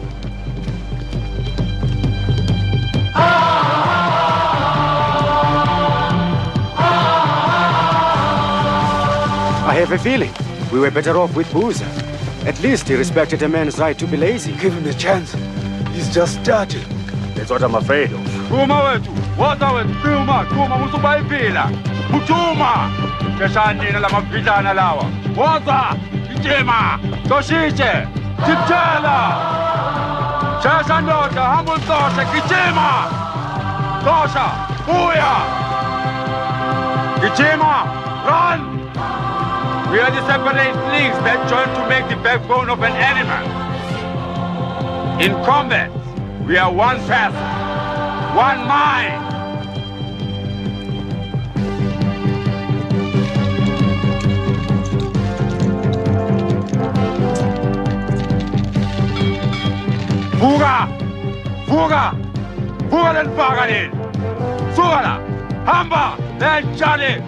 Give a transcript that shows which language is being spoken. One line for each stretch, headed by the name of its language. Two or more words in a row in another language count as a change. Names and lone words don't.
English: I have a feeling we were better off with Boozer. At least he respected a man's right to be lazy. Give him a chance. He's just starting. That's what I'm afraid of. Kuma wetu, waza wetu, kuma musubaipila. Mutuma! Cheshanina la mapitana lawa. Waza! Kijima! Toshiche! Tipchela! Cheshandota, humble tosha, kijima! Tosha! Booyah! Kijima! Run! We are the separate links that join to make the backbone of an animal. In combat, we are one person, one mind. Fuga! Fuga! Fuga den Fagarin! Sugala! Hamba! Den Chali!